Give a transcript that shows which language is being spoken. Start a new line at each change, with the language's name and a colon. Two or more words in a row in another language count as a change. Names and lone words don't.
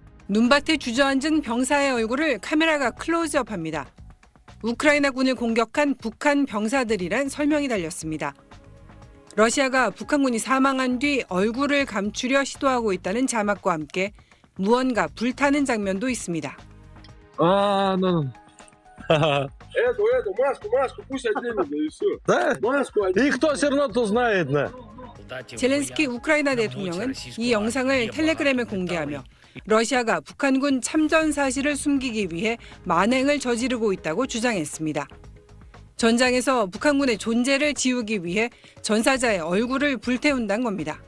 Korean: 눈밭에 주저앉은 병사의 얼굴을 카메라가 클로즈업합니다. 우크라이나군을 공격한 북한 병사들이란 설명이 달렸습니다. 러시아가 북한군이 사망한 뒤 얼굴을 감추려 시도하고 있다는 자막과 함께 무언가 불타는 장면도 있습니다.
Russian: Маску, пусть оденет, да и все. Да? Маску оденет. Никто все равно то знает, да.
Korean: 젤렌스키 우크라이나 대통령은 이 영상을 텔레그램에 공개하며 러시아가 북한군 참전 사실을 숨기기 위해 만행을 저지르고 있다고 주장했습니다. 전장에서 북한군의 존재를 지우기 위해 전사자의 얼굴을 불태운다는 겁니다.